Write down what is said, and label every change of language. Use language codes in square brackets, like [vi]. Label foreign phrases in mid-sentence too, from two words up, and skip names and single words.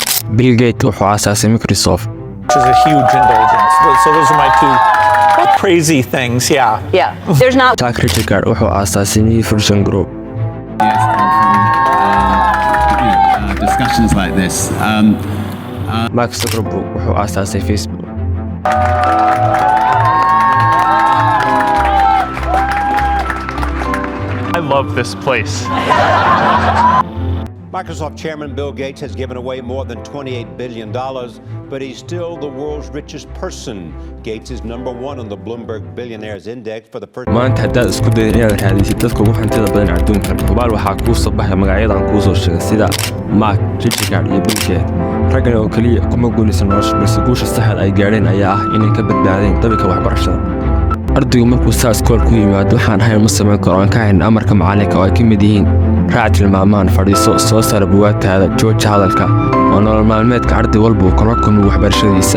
[so] Bill Gates wuxuu aasaasay Microsoft. [en] Which is a huge indulgence. So those are my two crazy things, yeah. Yeah, there's not. [so] Jack Richard wuxuu aasaasay New Virgin Group. [en] Discussions like this. [so] Mark Zuckerberg wuxuu aasaasay Facebook. [en] I love this place. Microsoft Chairman Bill Gates has given away more than $28 billion, but he's still the world's richest person. Gates is #1 on the Bloomberg Billionaires Index for the first. [so] maanta haddaad isku daydo inaad raadisid dadka ugu hantida badan adduunkan hubaal waxaa kuu soo baxay magacyada aan kuu soo sheegay sida Mark Zuckerberg iyo Bill Gates. raggan oo kaliya kuma guulaysan nolosha balse guusha saxda ay gaadheen ayaa ah inay ka badbaadeen dabinka waxbarashada. ardaygu markuu saa iskool ku yimaado waxaan ahayn ma samayn karo aan ka hayn amarka macalinka oo ay ka mid yihiin raac tilmaamaan fadhiiso soo saar buugaagtaada jooja hadalka oo nolol maalmeedka arday walba uu kala kulmo waxbarashadiisa.